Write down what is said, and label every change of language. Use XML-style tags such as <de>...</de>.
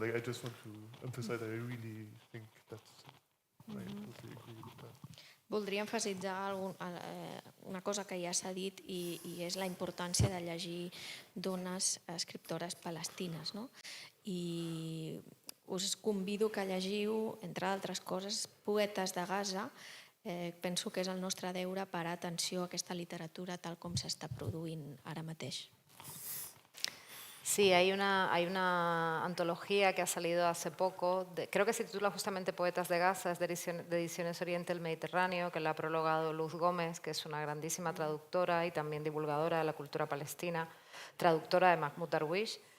<en>Like, I just want to emphasize that I really think that's, I totally agree with that.</en> <ca>Voldria emfasitzar una cosa que ja s'ha dit i és la importància de llegir dones escriptores palestines. No? I us convido que llegiu, entre altres coses, Poetes de Gaza. Penso que és el nostre deure parar atenció a aquesta literatura tal com s'està produint ara mateix.</ca> <es>Sí, hay una antología que ha salido hace poco, creo que se titula justamente Poetas de Gaza, es de Ediciones Oriente del Mediterráneo, que la ha prologado Luz Gómez, que es una grandísima traductora y también divulgadora de la cultura palestina, traductora de Mahmoud Darwish.</es>